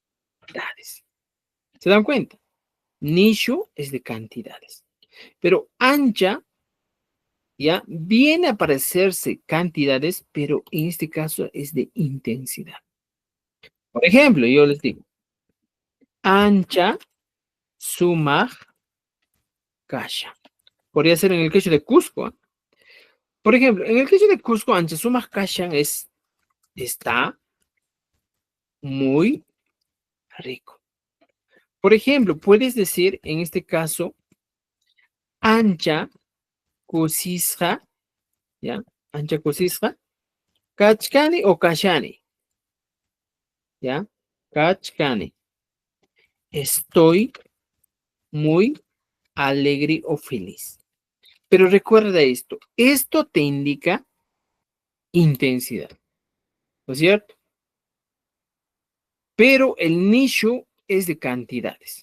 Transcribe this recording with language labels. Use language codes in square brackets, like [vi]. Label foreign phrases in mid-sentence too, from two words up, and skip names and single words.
[es] ¿Se dan cuenta? Nishu es de cantidades. Pero ancha, ya, viene a parecerse cantidades, pero en este caso es de intensidad. Por ejemplo, yo les digo, [qu] ancha, sumaj, kasha. [es] Podría ser en el caso de Cusco. ¿Eh? Por ejemplo, en el caso de Cusco, [qu] ancha, sumaj, kasha [es] está muy rico. Por ejemplo, puedes decir en este caso, [qu] ancha, kusisja, ¿ya? Ancha, kusisja, kachkani o kashani, ¿ya? Kachkani. [es] Estoy muy alegre o feliz. Pero recuerda esto te indica intensidad, ¿no es cierto? Pero el nicho es de cantidades.